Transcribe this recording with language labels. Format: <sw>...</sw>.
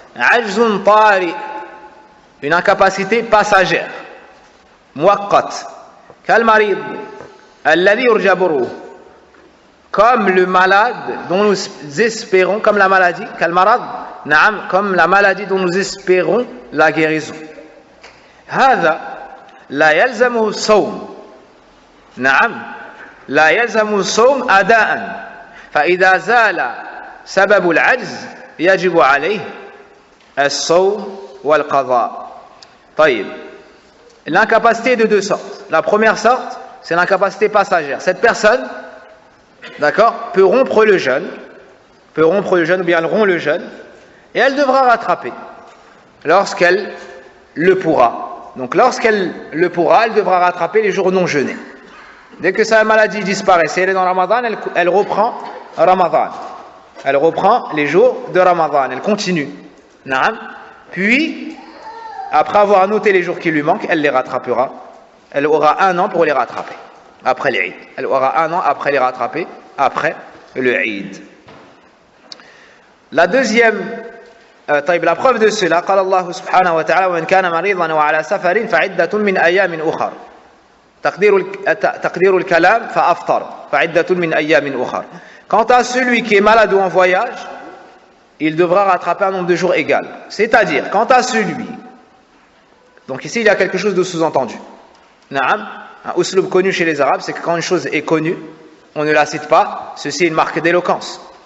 <ar>Ajzun tari,</ar> <fr>une incapacité passagère, muwaqqat,</fr> <ar>kal marid alladhi yurja burruh,</ar> <fr>comme le malade dont nous espérons, comme la maladie,</fr> <ar>kal marad,</ar> <fr>naam, comme la maladie dont nous espérons la guérison.</fr> <ar>هذا لا يلزمه الصوم. نعم لا يلزمه الصوم أداء، فإذا زال سبب العجز يجب عليه الصوم والقضاء.</ar> <fr>طيب, l'incapacité de 2 sortes. La première sorte, c'est l'incapacité passagère. Cette personne, d'accord, peut rompre le jeûne, ou bien elle rompt le jeûne, et elle devra rattraper lorsqu'elle le pourra. Donc lorsqu'elle le pourra, elle devra rattraper les jours non jeûnés. Dès que sa maladie disparaît, si elle est dans Ramadan, elle reprend Ramadan. Elle reprend les jours de Ramadan, elle continue. Puis, après avoir noté les jours qui lui manquent, elle les rattrapera. Elle aura 1 an pour les rattraper, après les Eid. Elle aura 1 an après les rattraper, après le Eid. La deuxième, la preuve de cela,</fr> <ar>قال الله سبحانه وتعالى وإن كان مريضا وعلى سفر فعدة من أيام أخر. تقدير الكلام فأفطر فعدة من أيام أخر.</ar> <fr>Quant à celui qui est malade ou en voyage, il devra rattraper un nombre de jours égal. C'est-à-dire, quant à celui, donc ici il y a quelque chose de sous-entendu. Na'am, un uslub connu chez les Arabes, c'est que quand une chose est connue, on ne la cite pas, ceci est une marque d'éloquence.</fr>